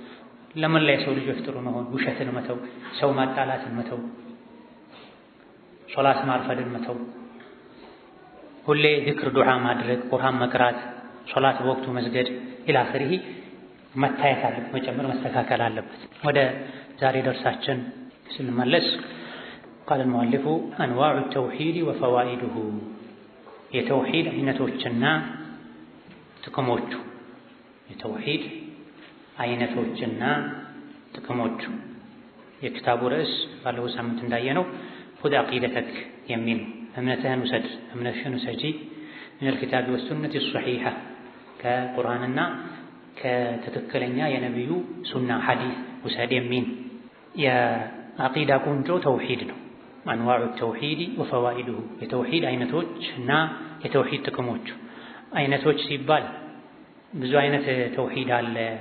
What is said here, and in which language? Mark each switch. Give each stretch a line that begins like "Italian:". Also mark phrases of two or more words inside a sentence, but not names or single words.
Amharic: ለመላ የሰው ልጆች ጥሩ መሆን፣ ውሸትን መተው፣ ሰው ማጣላትን መተው፣ ሶላት ማርፈድን መተው፣ ሁሌ ዚክር ዱዓ ማድረግ፣ ቁርአን መቅራት፣ ሶላት በወቅቱ መስገድ
Arabic: إلى آخره
Amharic: መታየት አለበት፣ መጨመር መስተካከል አለበት። ወደ ዛሬ ደርሳችን ስንመለስ ቃል
Arabic: المؤلف أنواع التوحيد وفوائده
Amharic: የተውሂድ አይነቶችና ጥቅሞቹ የተውሂድ አይነቶችና ጥቅሞቹ የክታቡ ርዕስ ባለፈው ሳምንት እንዳየነው
Arabic: خذ عقيدتك
Amharic: የሚል እምነትህን ውሰድ እምነትሽን ውሰጂ
Arabic: من الكتاب والسنة الصحيحة
Amharic: ከቁርአንና ከትክክለኛ የነብዩ ሱና ሐዲስ ውሰድ የሚል የዐቂዳ ቁንጮ ተውሂድ ነው።
Arabic: أنواع التوحيد وفوائده
Amharic: የተውሂድ አይነቶችና የተውሂድ ጥቅሞቹ። አይነቶች ሲባል ብዙ አይነት ተውሂድ አለ።